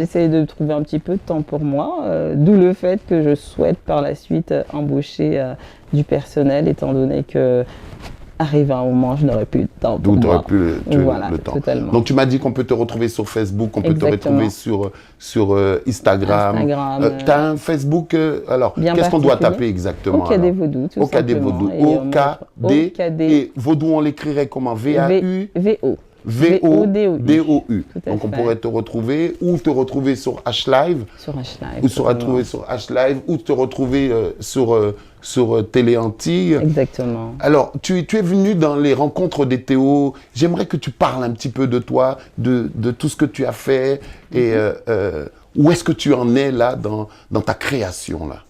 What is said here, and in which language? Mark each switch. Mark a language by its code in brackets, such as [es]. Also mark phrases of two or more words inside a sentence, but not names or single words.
[fr] J'essaie de trouver un petit peu de temps pour moi, d'où le fait que je souhaite par la suite embaucher du personnel, étant donné que arrive un moment, je n'aurai plus de temps pour D'où tu aurais moi. pu Voilà, le temps. totalement. Donc tu m'as dit qu'on peut te retrouver sur Facebook, on peut te Exactement. retrouver sur Instagram. Instagram, Tu as un Facebook, alors bien qu'est-ce qu'on doit particulier. taper exactement OKD alors Vaudou, tout OKD simplement. Vaudou. Et on OKD. OKD. Et Vaudou, on l'écrirait comment V-A-U VO. V-O-D-O-U. Tout à Donc on fait. pourrait te retrouver ou te retrouver sur H-Live Sur H-Live. ou se retrouver sur H-Live ou te retrouver sur Téléanti. Exactement. Alors, tu es venu dans les rencontres des Théo. J'aimerais que tu parles un petit peu de toi, de tout ce que tu as fait et où est-ce que tu en es là dans ta création là.